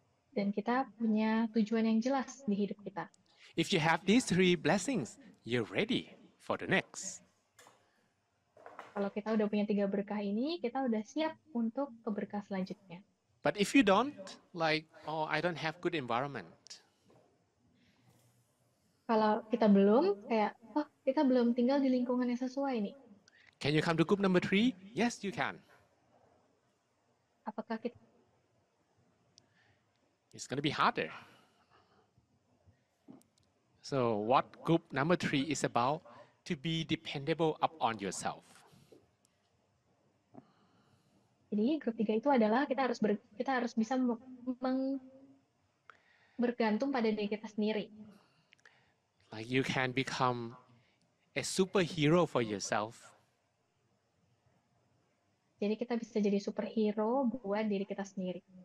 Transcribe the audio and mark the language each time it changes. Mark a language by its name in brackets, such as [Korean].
[Indonesian] Dan kita punya tujuan yang jelas di hidup kita. [English] If you have these 3 blessings, you're ready for the next. [Indonesian] Kalau kita udah punya 3 berkah ini, kita udah siap untuk ke berkah selanjutnya. [English] But if you don't, like, oh, I don't have good environment. [Indonesian] Kalau kita belum, kayak, oh, kita belum tinggal di lingkungan yang sesuai nih. [English] Can you come to group number 3? Yes, you can. [Indonesian] Apakah kita [English] It's going to be harder. So what group number 3 is about? To be dependable upon yourself. [Indonesian] Jadi grup 3 itu adalah kita harus bisa bergantung pada diri kita sendiri. [English] Like you can become a superhero for yourself. [Indonesian] Jadi kita bisa jadi superhero buat diri kita sendiri.